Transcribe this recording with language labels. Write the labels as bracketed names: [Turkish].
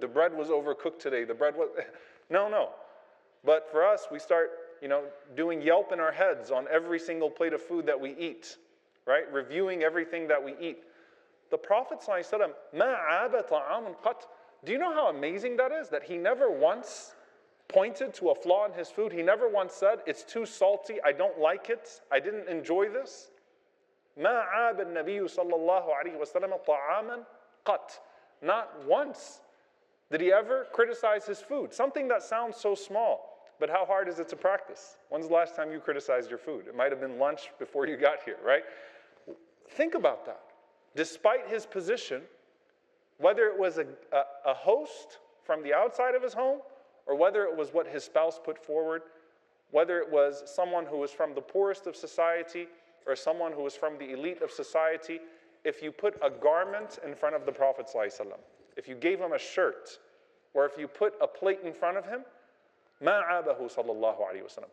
[English] The bread was overcooked today. The bread was... No. But for us, we start, doing Yelp in our heads on every single plate of food that we eat, right? Reviewing everything that we eat. The Prophet ﷺ, مَا عَابَ طَعَامٌ قَطْ. Do you know how amazing that is? That he never once pointed to a flaw in his food. He never once said, it's too salty, I don't like it, I didn't enjoy this. [Arabic] ما عاب النبي صلى الله عليه وسلم طعاما قط. [English] Not once did he ever criticize his food. Something that sounds so small, but how hard is it to practice? When's the last time you criticized your food? It might have been lunch before you got here, right? Think about that. Despite his position, whether it was a host from the outside of his home, or whether it was what his spouse put forward, whether it was someone who was from the poorest of society, or someone who was from the elite of society, if you put a garment in front of the Prophet ﷺ, if you gave him a shirt, or if you put a plate in front of him, مَا عَابَهُ صَلَّى اللَّهُ عَلَيْهِ وَسَلَّمَ.